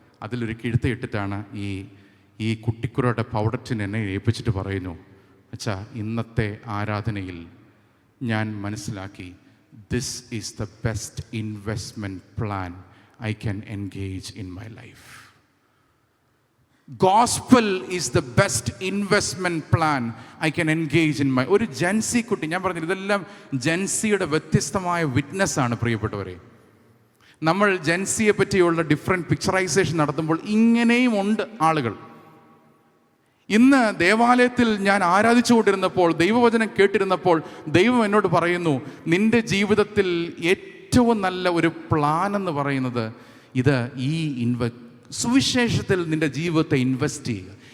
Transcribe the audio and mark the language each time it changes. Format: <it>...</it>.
<ml>അതിലൊരു കിഴുത്ത ഇട്ടിട്ടാണ് ഈ കുട്ടിക്കുറയുടെ പൗഡർ ടിൻ എന്നെ ഏൽപ്പിച്ചിട്ട് പറയുന്നു, അച്ഛാ, ഇന്നത്തെ ആരാധനയിൽ ഞാൻ മനസ്സിലാക്കി,</ml> <en>this is the best investment plan I can engage in my life. Gospel is the best investment plan I can engage in my.</en> <ml>ഒരു ജൻസി കുട്ടി, ഞാൻ പറഞ്ഞു ഇതെല്ലാം ജൻസിയുടെ വ്യത്യസ്തമായ വിറ്റ്നസ് ആണ് പ്രിയപ്പെട്ടവരെ. നമ്മൾ ജൻസിയെ പറ്റിയുള്ള ഡിഫറെൻറ്റ് പിക്ചറൈസേഷൻ നടത്തുമ്പോൾ ഇങ്ങനെയും ഉണ്ട് ആളുകൾ. ഇന്ന് ദേവാലയത്തിൽ ഞാൻ ആരാധിച്ചുകൊണ്ടിരുന്നപ്പോൾ, ദൈവവചനം കേട്ടിരുന്നപ്പോൾ ദൈവം എന്നോട് പറയുന്നു, നിൻ്റെ ജീവിതത്തിൽ ഏറ്റവും നല്ല ഒരു പ്ലാൻ എന്ന് പറയുന്നത് ഇത്, ഈ സുവിശേഷത്തിൽ നിൻ്റെ ജീവിതത്തെ ഇൻവെസ്റ്റ് ചെയ്യുക.</ml>